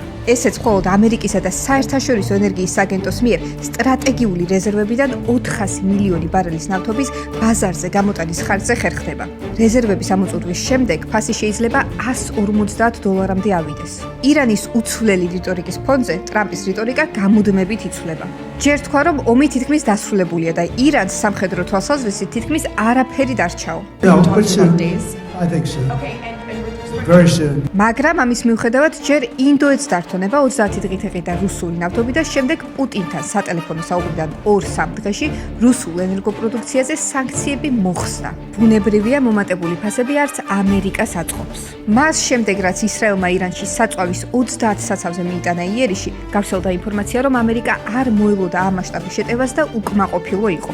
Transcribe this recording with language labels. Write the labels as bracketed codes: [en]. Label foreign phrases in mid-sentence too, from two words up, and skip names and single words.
[ka] ესეც მხოლოდ ამერიკისა და საერთაშორისო ენერგიის აგენტოს მიერ სტრატეგიული რეზერვებიდან 400 მილიონი ბარელის ნავთობის ბაზარზე გამოტანის ხარჯზე ხერხდება. რეზერვების ამოწურვის შემდეგ ფასი შეიძლება $150-მდე ავიდეს. ირანის უცვლელი რიტორიკის ფონზე ტრამპის რიტორიკა გამუდმებით იცვლება. ჯერ თქვა, რომ ომი თითქმის დასრულებულია და ირანს სამხედრო თვალსაზრისით თითქმის არაფერი დარჩაო. [en] I think so. Very soon. [ka] მაგრამ ამის მიუხედავად ჯერ ინდოეთს დართონება 30 დღით ეყიდა რუსული ნავთობი და შემდეგ პუტინთან სატელეფონო საუბრიდან 2-3 დღეში რუსულ ენერგოპროდუქციაზე სანქციები მოხსნა. ბუნებრივია მომატებული ფასები არც ამერიკას აწყობს. მას შემდეგ რაც ისრაელმა ირანში საწვავის 30 საცავზე მიიტანა იერიში, გავრცელდა ინფორმაცია, რომ ამერიკა არ მოელოდა ამ მასშტაბის შეტევას და უკმაყოფილო იყო.